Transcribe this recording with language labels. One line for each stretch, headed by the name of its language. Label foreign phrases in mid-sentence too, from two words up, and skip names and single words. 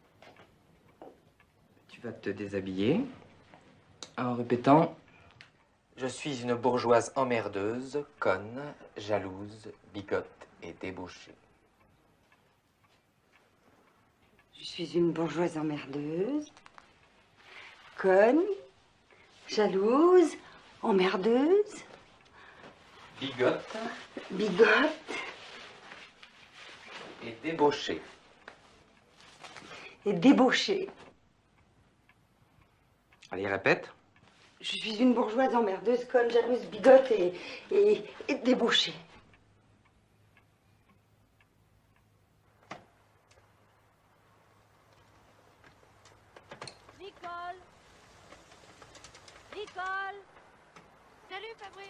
French: Tu vas te déshabiller en répétant « Je suis une bourgeoise emmerdeuse, conne, jalouse, bigote et débauchée. Je suis une bourgeoise emmerdeuse, conne, jalouse, emmerdeuse, Bigote bigote et débauchée. et débauchée. Allez, répète. Je suis une bourgeoise emmerdeuse, conne, jalouse, bigote et débauchée. Nicole Nicole Salut Fabrice.